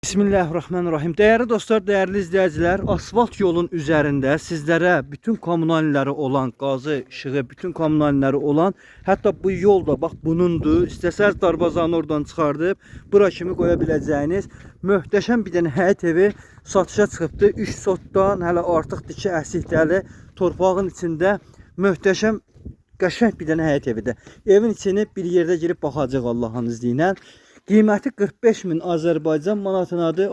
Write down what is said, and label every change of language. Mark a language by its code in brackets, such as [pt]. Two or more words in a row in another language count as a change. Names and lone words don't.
[tr] Bismillahirrahmanirrahim. Değerli dostlar, değerli izleyiciler, asfalt yolun üzerinde sizlere bütün kommunalleri olan, gazı, ışığı, bütün kommunalleri olan, hatta bu yolda bak bunundu. [az] İstesəz darbazanı oradan çıxardıb bura kimi qoya biləcəyiniz möhtəşəm bir dənə həyət evi satışa çıxıbdı. 3 sotdan hələ artıqdır ki, əsikdəli torpağın içində möhtəşəm qəşəng bir dənə həyət evidir. Evin içini bir yerdə girib baxacaq Allah'ın izni ilə. Qiyməti 45.000 Azərbaycan manatındadır.